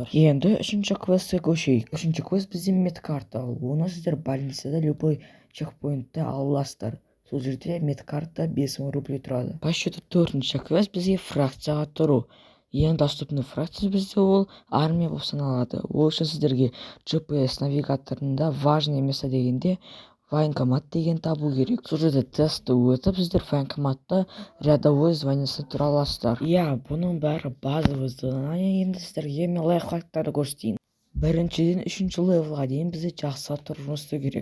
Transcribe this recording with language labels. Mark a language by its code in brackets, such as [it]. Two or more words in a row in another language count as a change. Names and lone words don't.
[kk] Енді үшінші квестке көшейік. Үшінші квест бізде медкарта алу. Оны сіздер [ru] больницада любой чекпоинтта [kk] ала аласыздар. Сол жерде медкарта 5000 рублей тұрады. [ru] По счету [kk] төртінші квест бізге фракцияға тұру. Ең [ru] доступный фракция [kk] бізде ол армия болып саналады. Ол үшін сіздерге GPS навигаторында [ru] важное место [kk] дегенде военкомат деген табу керек. Сол жерде тестті өтіп, сіздер военкоматта [ru] рядовой званиясы [kk] тұра аласыздар. Бұның бәрі [ru] базовый задание. [kk] Енді сіздерге мен лайфхактарды көрсетейін. Біріншіден 3-ші левелға дейін бізде жақсы тұрып жұмыс істеу керек.